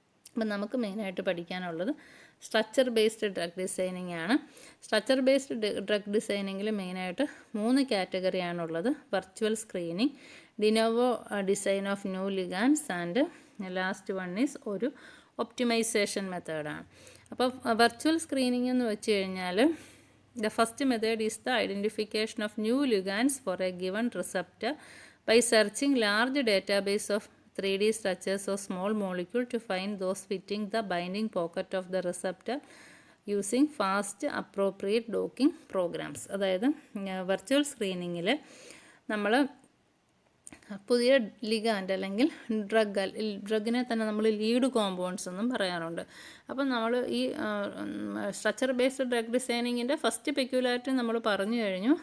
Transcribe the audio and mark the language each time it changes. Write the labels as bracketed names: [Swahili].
[Malayalam] അപ്പം നമുക്ക് മെയിനായിട്ട് പഠിക്കാനുള്ളത് സ്ട്രക്ചർ ബേസ്ഡ് ഡ്രഗ് ഡിസൈനിങ് ആണ്. സ്ട്രക്ചർ ബേസ്ഡ് ഡ്രഗ് ഡിസൈനിങ്ങിൽ മെയിനായിട്ട് 3 കാറ്റഗറിയാണുള്ളത്. [English] Virtual screening, de novo design of new ligands and last one is ഒരു optimisation മെത്തേഡാണ്. [Malayalam] അപ്പോൾ വെർച്വൽ സ്ക്രീനിങ് എന്ന് വെച്ച് കഴിഞ്ഞാൽ [English] the first method is the identification of new ligands for a given receptor by searching large database of 3D structures or small molecule to find those fitting the binding pocket of the receptor using fast appropriate docking programs. [Malayalam] അതായത് virtual സ്ക്രീനിങ്ങിൽ നമ്മൾ പുതിയ ligand അല്ലെങ്കിൽ ഡ്രഗിനെ തന്നെ നമ്മൾ lead compounds എന്നും പറയാറുണ്ട്. അപ്പം നമ്മൾ ഈ structure based drug ഡിസൈനിങ്ങിൻ്റെ first peculiarity നമ്മൾ പറഞ്ഞു കഴിഞ്ഞു.